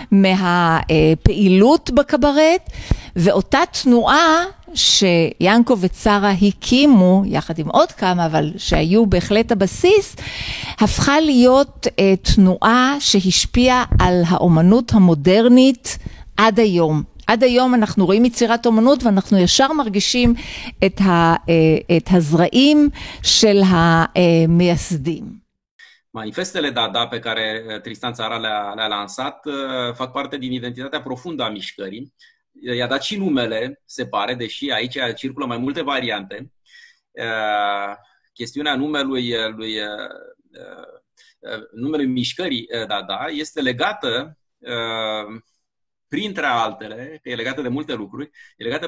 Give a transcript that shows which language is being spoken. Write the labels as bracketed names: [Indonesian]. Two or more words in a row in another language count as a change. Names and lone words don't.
[Hebrew] מהפעילות בקברט, ואותה תנועה שיאנקו וצרה הקימו, יחד עם עוד כמה, אבל שהיו בהחלט הבסיס, הפכה להיות תנועה שהשפיעה על האומנות המודרנית עד היום. עד היום אנחנו רואים יצירת אומנות ואנחנו ישר מרגישים את הזרעים של המייסדים. [Romanian] Manifestele Dada pe care Tristan Tzara le-a lansat fac parte din identitatea profundă a mișcării. I-a dat și numele, se pare, deși aici circulă mai multe variante. Chestiunea numelui mișcării Dada este legată, printre altele, că e legată de multe lucruri, e legată